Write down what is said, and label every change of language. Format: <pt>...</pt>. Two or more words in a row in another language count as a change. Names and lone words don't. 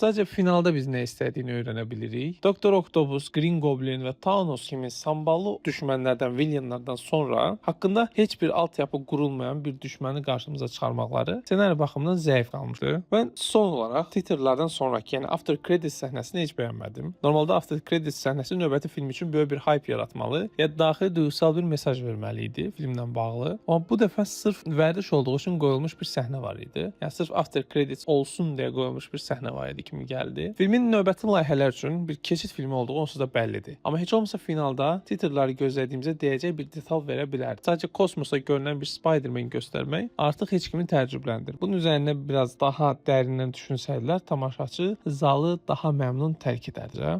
<az>Sadəcə finalda biz nə istədiyini öyrənə bilirik. Doktor Octopus, Green Goblin və Thanos kimi samballı düşmənlərdən, villainlardan sonra haqqında heç bir altyapı qurulmayan bir düşməni qarşımıza çıxarmaqları ssenari baxımından zəif qalmışdı. Mən son olaraq titrlərdən sonraki, yəni</az> <en>after credits</en> <az>səhnəsini heç bəyənmədim. Normalda</az> <en>after credits</en> <az>səhnəsi növbəti film üçün böyük bir hype yaratmalı, ya daxili duyğusal bir mesaj verməli idi filmlə bağlı. Amma bu dəfə sırf vərdiş olduğu üçün qoyulmuş bir səhnə var idi. Yəni sırf</az> <en>after credits</en> <az>olsun deyə qoyulmuş bir səhnə var idi kimi gəldi. Filmin növbəti layihələr üçün bir keçid filmi olduğu onsuz da bəllidir. Amma heç olmasa finalda titrləri gözlədiyimizə deyəcək bir detal verə bilərdi. Sadəcə kosmosda görünən bir Spider-Man göstərmək artıq heç kimi təəccübləndirir. Bunun üzərində biraz daha dərindən düşünsəydilər, tamaşaçı zalı daha məmnun tərk edərdi.</az>